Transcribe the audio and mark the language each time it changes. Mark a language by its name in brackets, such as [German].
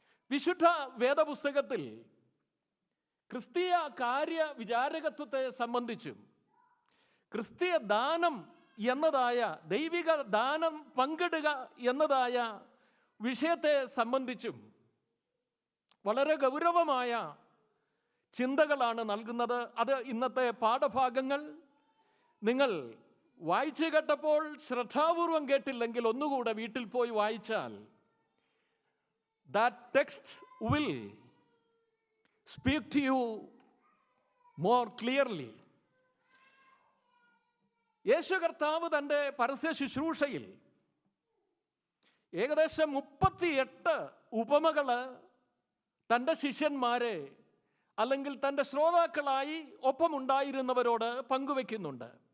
[Malayalam] വിശുദ്ധ വേദപുസ്തകത്തിൽ ക്രിസ്തീയ കാര്യ വിചാരകത്വത്തെ സംബന്ധിച്ചും ക്രിസ്തീയ ദാനം എന്നതായ, ദൈവിക ദാനം പങ്കിടുക എന്നതായ വിഷയത്തെ സംബന്ധിച്ചും വളരെ ഗൗരവമായ ചിന്തകളാണ് നൽകുന്നത്. അത് ഇന്നത്തെ പാഠഭാഗങ്ങൾ നിങ്ങൾ വായിച്ചു കേട്ടപ്പോൾ ശ്രദ്ധാപൂർവം കേട്ടില്ലെങ്കിൽ ഒന്നുകൂടെ വീട്ടിൽ പോയി വായിച്ചാൽ [English] that text will speak to you more clearly. [Malayalam] യേശു കർത്താവ് തൻ്റെ പരസ്യ ശുശ്രൂഷയിൽ ഏകദേശം 38 ഉപമകൾ തൻ്റെ ശിഷ്യന്മാരെ അല്ലെങ്കിൽ തൻ്റെ ശ്രോതാക്കളായി ഒപ്പമുണ്ടായിരുന്നവരോട് പങ്കുവെക്കുന്നുണ്ട്.